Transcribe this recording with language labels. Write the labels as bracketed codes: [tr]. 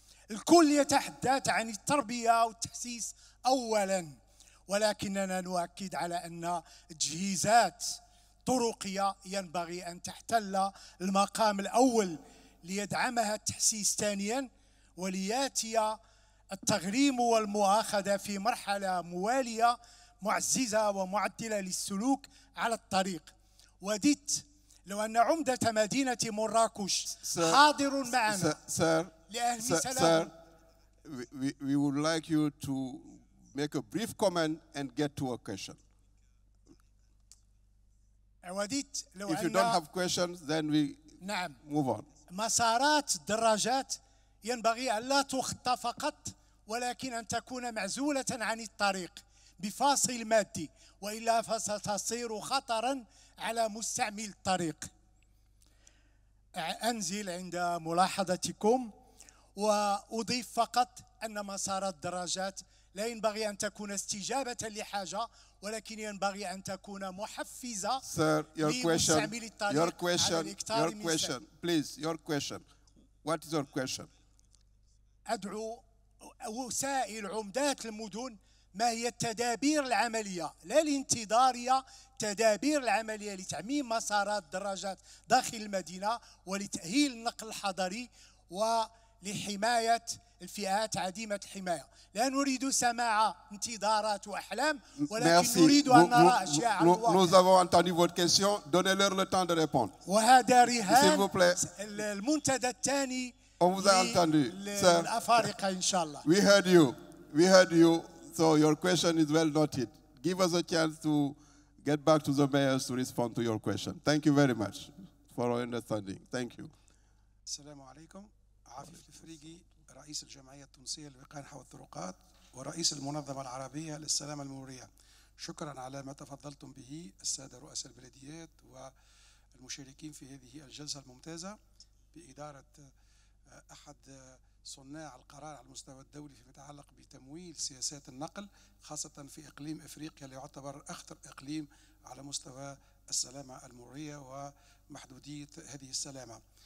[ar] الكل يتحدث عن التربية والتحسيس أولاً، ولكننا نؤكد على أن تجهيزات طرقية ينبغي أن تحتل المقام الأول ليدعمها التحسيس ثانياً، ولياتي التغريم والمؤاخذة في مرحلة موالية معززة ومعدلة للسلوك على الطريق. وددت لو أن عمدة مدينة مراكش حاضر معنا لأهل سلام. [en] We would like you to make a brief comment and get to a question. [ar] وددت لو [en] If you don't have questions, then we move on. [ar] مسارات الدراجات ينبغي أن لا تخطى فقط، ولكن أن تكون معزولة عن الطريق بفاصل مادي، وإلا فستصير خطراً على مستعمل الطريق. أنزل عند ملاحظتكم، وأضيف فقط أن مسارات الدراجات لا ينبغي أن تكون استجابة لحاجة، ولكن ينبغي أن تكون محفزة لمستعمل الطريق على الإكثار من السلام. Please, your question. What is your question? أدعو وسائل عمدات المدن ما هي التدابير العملية لا الانتظارية، تدابير العملية لتعميم مسارات الدراجات داخل المدينة ولتأهيل النقل الحضري ولحماية الفئات عديمة الحماية. لا نريد سماع انتظارات وأحلام، ولكن نريد أن نرى أشياء على الواقع. [fr] Nous avons entendu votre question. Donnez-leur le temps de répondre. [ar] وهذا رهان المنتدى الثاني للأفارقة إن شاء الله. [en] We heard you. We heard you. So your question is well noted. Give us a chance to get back to the mayors to respond to your question. Thank you very much for your understanding. Thank you. [ar] السلام عليكم. عافية الفريقي، رئيس الجمعية التونسية للوقاية نحو الطرقات ورئيس المنظمة العربية للسلامة المرورية. شكرا على ما تفضلتم به السادة رؤساء البلديات والمشاركين في هذه الجلسة الممتازة بإدارة أحد صناع القرار على المستوى الدولي فيما يتعلق بتمويل سياسات النقل، خاصة في إقليم إفريقيا اللي يعتبر أخطر إقليم على مستوى السلامة المرورية ومحدودية هذه السلامة.